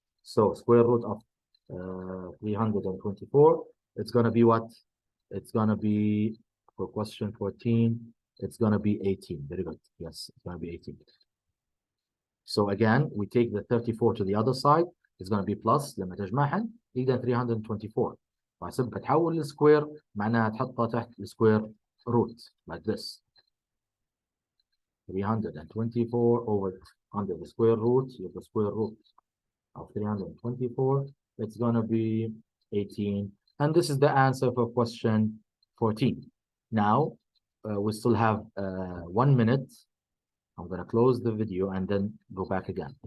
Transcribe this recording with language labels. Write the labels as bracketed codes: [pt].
[en] So square root of 324. It's going to be what? It's going to be, for question 14, it's going to be 18. Very good. Yes, it's going to be 18. So again, we take the 34 to the other side. It's going to be plus. [ar] لما تجمعهم يقدر [en] 324. [ar] فحسب بتحول السكوير معناها تحطها تحت السكوير [en] root like this. 324 over under the square root. You have the square root of 324. It's going to be 18. And this is the answer for question 14. Now, we still have 1 minute. I'm going to close the video and then go back again.